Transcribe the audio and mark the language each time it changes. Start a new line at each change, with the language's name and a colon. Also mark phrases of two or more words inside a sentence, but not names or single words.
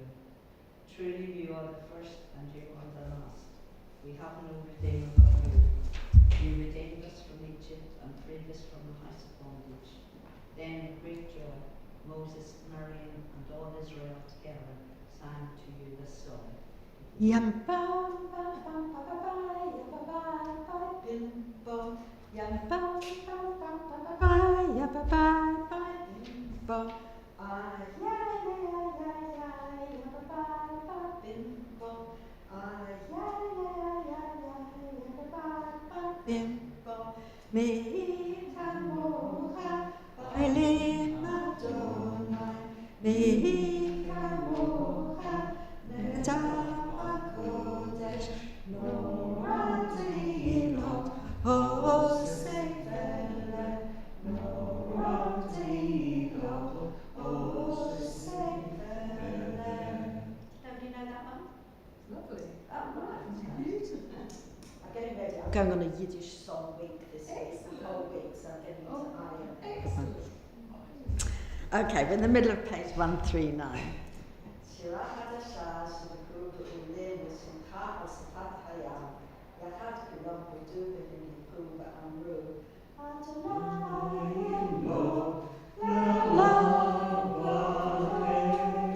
English: Truly you are the first and you are the last. We have no Redeemer but you. You redeemed us from Egypt and freed us from the house of bondage. Then with great joy, Moses, Miriam, and all Israel together sang to you this song. Yam bam bam bam bam bam bam bam bim bam. Yam bam bam bam bam bam bam bam bim bam. Ah yeah yeah yeah yeah yeah bam bam bim bam. Ah yeah yeah yeah yeah bam bam bim bam.
Hebrew: מי כמוכה אלים אדוני. מי כמוכה קודש, no Radinot, Hosefele, no Radinot, Hosefele.
English: Nobody know that one? Lovely. Oh, right. Beautiful. I'm getting ready. I'm going on a Yiddish song week this week, the whole week, so I'm getting into iron. Excellent. Okay, we're in the middle of page 139.
Hebrew: שירה חדשה שנקראו בעולה לשמחה על שפת הים, יחד כולם הודו וניחו ואמרו, אדוני אלוהינו לעולם ועד.